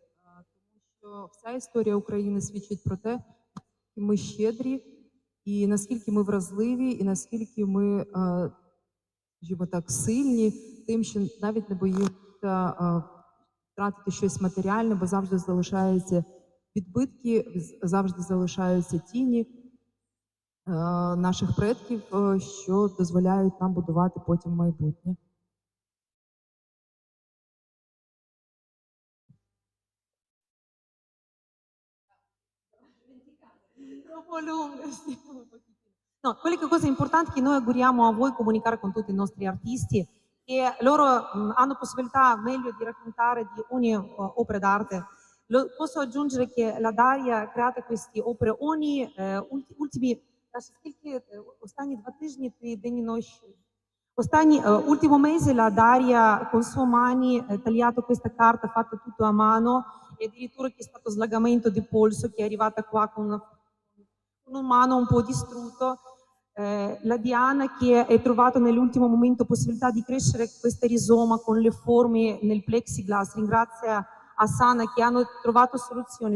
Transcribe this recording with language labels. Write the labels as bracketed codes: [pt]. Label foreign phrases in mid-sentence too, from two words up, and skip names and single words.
[uk] Тому що вся історія України свідчить про те, наскільки ми щедрі, і наскільки ми вразливі, і наскільки ми, скажімо так, сильні тим, що навіть не боїмося втратити щось матеріальне, бо завжди залишаються відбитки, завжди залишаються тіні наших предків, що дозволяють нам будувати потім майбутнє. [it] No, quelle cose importanti che noi auguriamo a voi comunicare con tutti i nostri artisti, che loro hanno possibilità meglio di raccontare di ogni opera d'arte. Posso aggiungere che la Daria ha creato queste opere ogni ultimi, [uk] останні 2 тижні, 3 дні ночі. [it] Ultimo mese la Daria con sue mani ha tagliato questa carta, fatta tutto a mano, e addirittura c'è stato slagamento di polso, che è arrivata qua con un mano un po' distrutto. La Diana che ha trovato nell'ultimo momento possibilità di crescere questo rizoma con le forme nel plexiglass, ringrazia a Sana che hanno trovato soluzioni.